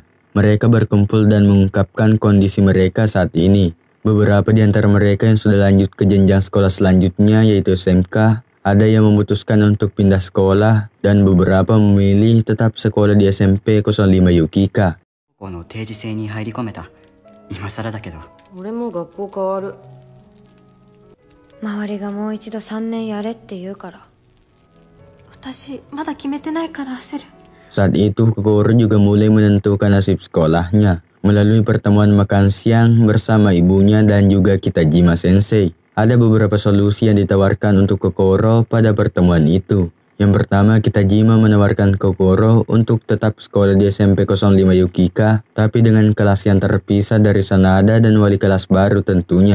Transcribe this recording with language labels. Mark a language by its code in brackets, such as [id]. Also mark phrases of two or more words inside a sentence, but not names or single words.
[id] Mereka berkumpul dan mengungkapkan kondisi mereka saat ini. Beberapa di antara mereka yang sudah lanjut ke jenjang sekolah selanjutnya, yaitu SMK, ada yang memutuskan untuk pindah sekolah, dan beberapa memilih tetap sekolah di SMP 05 Yukika. [ja] 周りがもう一度3年やれって言うから。私まだ決めてないから焦る。 [id] Saat itu Kokoro juga mulai menentukan nasib sekolahnya melalui pertemuan makan siang bersama ibunya dan juga Kitajima Sensei. Ada beberapa solusi yang ditawarkan untuk Kokoro pada pertemuan itu. Yang pertama, Kitajima menawarkan Kokoro untuk tetap sekolah di SMP 05 Yukika, tapi dengan kelas yang terpisah dari Sanada dan wali kelas baru tentunya.